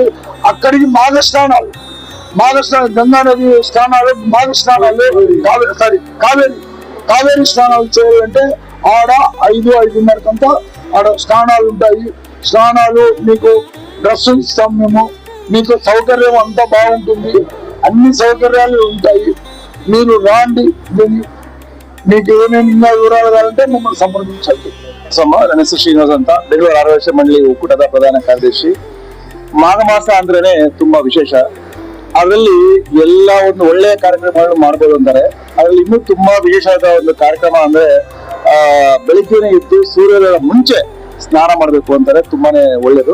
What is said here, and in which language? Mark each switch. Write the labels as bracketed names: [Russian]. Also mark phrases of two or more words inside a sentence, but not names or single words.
[Telugu] అక్కడికి మాఘస్నానాలు గంగా నది స్నానాలు, మాఘస్నానాలు, కావేరి స్నానాలు చేయాలంటే ఆడ 5-5:30 ఆడ స్నానాలు ఉంటాయి. స్నానాలు మీకు డ్రెస్ ఇస్తాం మేము, మీకు సౌకర్యం అంతా బాగుంటుంది, అన్ని సౌకర్యాలు ఉంటాయి. మీరు రాండి. మీకు ఏమేమి ఇంకా వివరాలు కావాలంటే మమ్మల్ని సంప్రదించండి. [Kannada] ನನ್ನ ಹೆಸರು ಶ್ರೀನಿವಾಸ್ ಅಂತ, ಬೆಂಗಳೂರು ಆರ್ಯವೈಶ್ಯ ಮಂಡಳಿ ಒಕ್ಕೂಟದ ಪ್ರಧಾನ ಕಾರ್ಯದರ್ಶಿ. ಮಾಘ ಮಾಸ ಅಂದ್ರೇನೆ ತುಂಬಾ ವಿಶೇಷ. ಅದರಲ್ಲಿ ಎಲ್ಲ ಒಂದು ಒಳ್ಳೆಯ ಕಾರ್ಯಕ್ರಮಗಳನ್ನು ಮಾಡ್ಬೋದು ಅಂತಾರೆ. ಅದ್ರಲ್ಲಿ ಇನ್ನೂ ತುಂಬಾ ವಿಶೇಷವಾದ ಒಂದು ಕಾರ್ಯಕ್ರಮ ಅಂದ್ರೆ ಬೆಳಿಗ್ಗೆನೆ ಇದ್ದು ಸೂರ್ಯೋದಯ ಮುಂಚೆ ಸ್ನಾನ ಮಾಡ್ಬೇಕು ಅಂತಾರೆ, ತುಂಬಾನೇ ಒಳ್ಳೇದು.